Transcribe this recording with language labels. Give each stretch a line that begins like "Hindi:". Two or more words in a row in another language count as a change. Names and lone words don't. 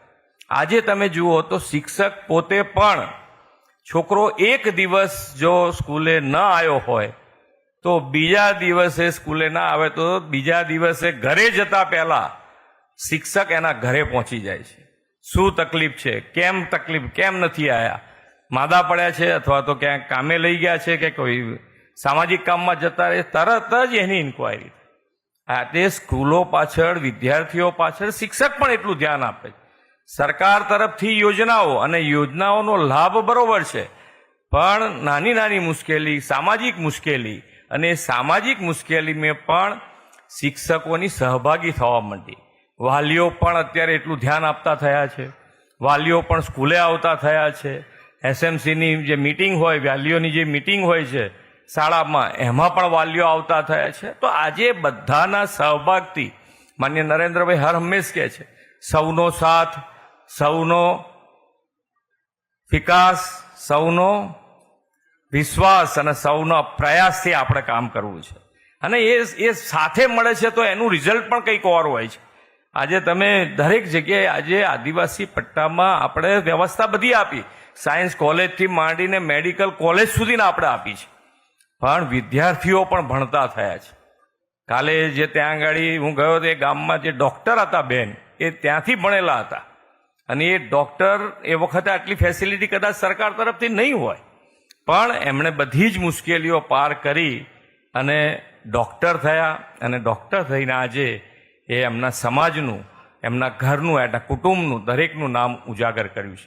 Gujarati: આજે તમે જુઓ તો શિક્ષક પોતે પણ છોકરો એક દિવસ જો સ્કૂલે ન આવ્યો હોય તો બીજા દિવસે સ્કૂલે ના આવે તો બીજા દિવસે ઘરે જતા પહેલા શિક્ષક એના ઘરે પહોંચી જાય છે। શું તકલીફ છે, કેમ નથી આવ્યા, માદા પડા હૈ અથવા તો ક્યા કામે લઈ ગયા હૈ કિ કોઈ સામાજિક કામ મેં જતા રહે, તરત જ એની ઇન્ક્વાયરી। આ સ્કૂલો પાછળ વિદ્યાર્થીઓ પાછળ શિક્ષક પણ એટલું ધ્યાન આપે। સરકાર તરફથી યોજનાઓ અને યોજનાઓનો લાભ બરોબર છે, પણ નાની નાની મુશ્કેલી, સામાજિક મુશ્કેલી અને સામાજિક મુશ્કેલી મેં પણ શિક્ષકોની સહભાગી થવા માંડી। વાલીઓ પણ અત્યારે એટલું ધ્યાન આપતા થયા છે, વાલીઓ પણ સ્કૂલે આવતા થયા છે। એસએમસીની જે મીટિંગ હોય, વાલીઓની જે મીટિંગ હોય છે શાળામાં એમાં પણ વાલીઓ આવતા થયા છે। તો આજે બધાના સહભાગથી માનનીય નરેન્દ્રભાઈ હર હમેશ કહે છે સૌનો સાથ, સૌનો વિકાસ, સૌનો વિશ્વાસ અને સૌનો પ્રયાસથી આપણે કામ કરવું છે, અને એ સાથે મળે છે તો એનું રિઝલ્ટ પણ કંઈક ઔર હોય છે। આજે તમે દરેક જગ્યાએ આજે આદિવાસી પટ્ટામાં આપણે વ્યવસ્થા બધી આપી, સાયન્સ કોલેજથી માંડીને મેડિકલ કોલેજ સુધીને આપણે આપી છે। પણ વિદ્યાર્થીઓ પણ ભણતા થયા છે. કાલે જે ત્યાં આગળ હું ગયો તે ગામમાં જે ડૉક્ટર હતા બેન, એ ત્યાંથી ભણેલા હતા, અને એ ડૉક્ટર એ વખતે આટલી ફેસિલિટી કદાચ સરકાર તરફથી નહીં હોય, પણ એમણે બધી જ મુશ્કેલીઓ પાર કરી અને ડૉક્ટર થયા, અને ડૉક્ટર થઈને આજે એ એમના સમાજનું, એમના ઘરનું, એમના કુટુંબનું, દરેકનું નામ ઉજાગર કર્યું છે.